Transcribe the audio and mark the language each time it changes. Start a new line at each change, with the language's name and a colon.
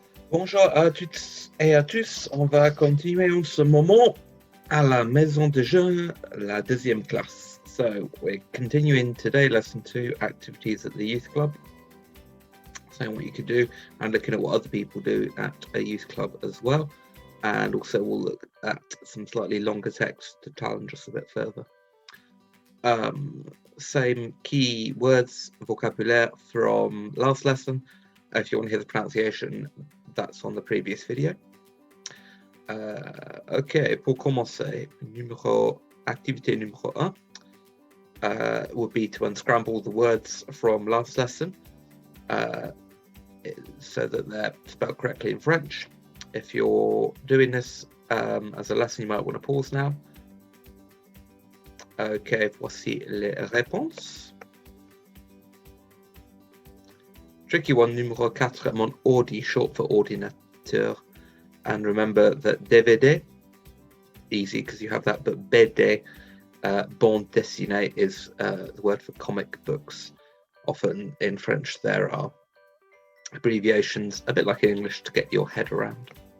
French: Bonjour à toutes et à tous. On va continuer en ce moment à la maison de jeunes, la deuxième classe.
English: So we're continuing today, lesson 2, activities at the youth club. Saying what you could do and looking at what other people do at a youth club as well. And also we'll look at some slightly longer text to challenge us a bit further. Same key words, vocabulaire from last lesson. If you want to hear the pronunciation, that's on the previous video. Ok,
French: pour commencer, activité numéro 1
English: would be to unscramble the words from last lesson so that they're spelled correctly in French. If you're doing this as a lesson, you might want to pause now.
French: Ok, voici les réponses.
English: Tricky one,
French: numéro 4, mon ordi,
English: short for ordinateur. And remember that DVD, easy because you have that, but BD, bande dessinée, is the word for comic books. Often in French there are abbreviations, a bit like in English, to get your head around.